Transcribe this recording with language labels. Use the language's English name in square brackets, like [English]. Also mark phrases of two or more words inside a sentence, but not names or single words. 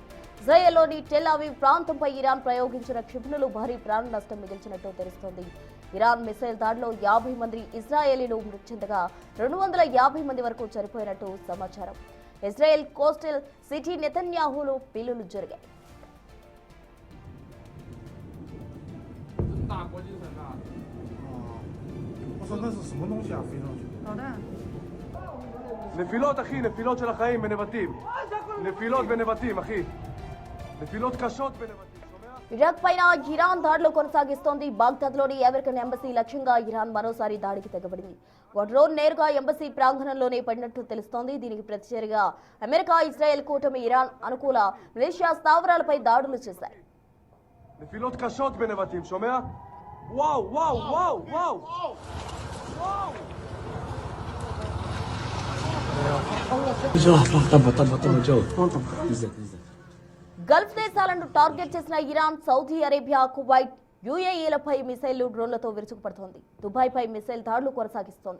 [Telugu] ఇజ్రాయెల్లోని టెల్ అవీవ్ ప్రాంతంపై ఇరాన్ ప్రయోగించిన క్షిపణులు భారీ ప్రాణ నష్టం మిగిల్చినట్టు తెలుస్తోంది. ఇరాన్ మిసైల్ దాడిలో 50 మంది ఇజ్రాయేలీలు మృతి చెందగా 250 మంది వరకు చనిపోయినట్టు సమాచారం. ఇజ్రాయెల్ [English] coastal city [Telugu] నెతన్యాహులో పేలుళ్లు జరిగాయి. [Hebrew] נפילות אחי, נפילות של החיים בנבטים. נפילות בנבטים אחי. נפילות קשות בנבטים. [Telugu] ఇరాక్ పైన ఇరాన్ దాడులు కొనసాగిస్తోంది. బాగ్దాద్లోని [English] American embassy [Telugu] లక్ష్యంగా ఇరాన్ మరోసారి దాడికి తెగబడింది. ఒక డ్రోన్ నేరుగా ఎంబసీ ప్రాంగణంలోనే పడినట్టు తెలుస్తోంది. దీనికి ప్రతిచర్యగా అమెరికా, ఇజ్రాయెల్ కూటమి ఇరాన్ అనుకూల మిలిషియా స్థావరాలపై దాడులు చేశాయి. [Hebrew] נפילות קשות בנבטים, שומע? וואו, וואו, וואו, וואו. וואו. [Telugu] గల్ఫ్ దేశాలను టార్గెట్ చేసిన ఇరాన్, సౌదీ అరేబియా, కువైట్, యుఏఈలపై మిసైళ్లు, డ్రోన్లతో విరుచుకుపడుతోంది. దుబాయ్పై మిసైల్ దాడులు కొనసాగిస్తోంది.